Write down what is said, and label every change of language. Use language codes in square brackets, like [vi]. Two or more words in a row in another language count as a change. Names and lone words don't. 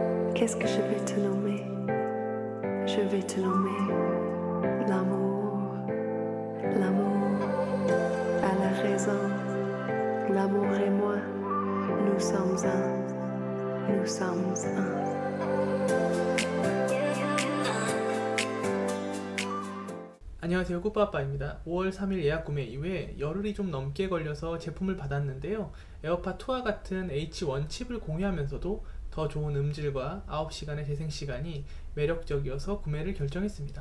[fr] Qu'est-ce que je vais te nommer? Je vais te nommer l'amour. L'amour a la raison. L'amour et moi, nous sommes un. Nous sommes un. [ko] 안녕하세요, 꾸빠빠입니다. 5월 3일 예약 구매 이후에 열흘이 좀 넘게 걸려서 제품을 받았는데요. 에어팟 2와 같은 H1 칩을 공유하면서도 더 좋은 음질과 9시간의 재생시간이 매력적이어서 구매를 결정했습니다.